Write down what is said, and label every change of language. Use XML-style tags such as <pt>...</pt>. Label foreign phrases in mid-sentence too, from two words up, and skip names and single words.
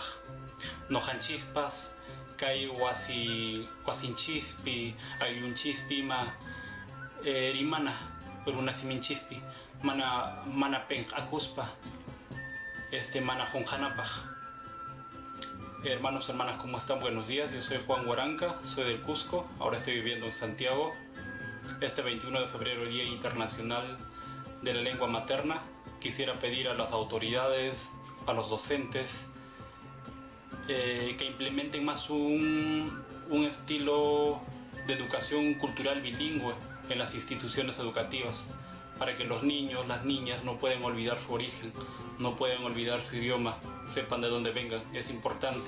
<qu>Noqanchispas kay wasinchispi aylluncispi ima rimana runa siminchispi mana penq'akuspa mana qunqanapaq.</qu> <es>Hermanos, hermanas, ¿cómo están? Buenos días, yo soy Juan Waranqa, soy del Cusco, ahora estoy viviendo en Santiago. Este 21 de febrero, el Día Internacional de la Lengua Materna, quisiera pedir a las autoridades, a los docentes, que implementen más un estilo de educación cultural bilingüe en las instituciones educativas, para que los niños, las niñas no puedan olvidar su origen, no puedan olvidar su idioma, sepan de dónde vengan, es importante.</es>